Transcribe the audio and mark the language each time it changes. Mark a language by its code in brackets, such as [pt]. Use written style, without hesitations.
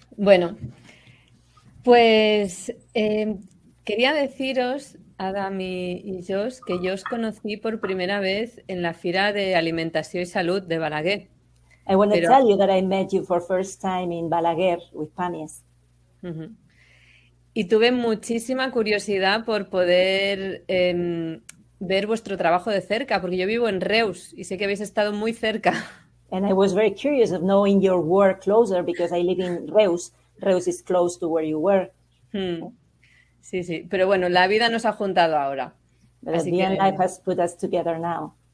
[es] Bueno, pues quería deciros, Adam y Josh, que yo os conocí por primera vez en la Fira de Alimentación y Salud de Balaguer. [en] I want to tell you that I met you for first time in Balaguer with Pamies. [es] Y tuve muchísima curiosidad por poder ver vuestro trabajo de cerca, porque yo vivo en Reus y sé que habéis estado muy cerca. [en] And I was very curious of knowing your work closer because I live in Reus. Reus is close to where you were. [es] Sí, sí. Pero bueno, la vida nos ha juntado ahora. [en] But at the end, life has put us together now.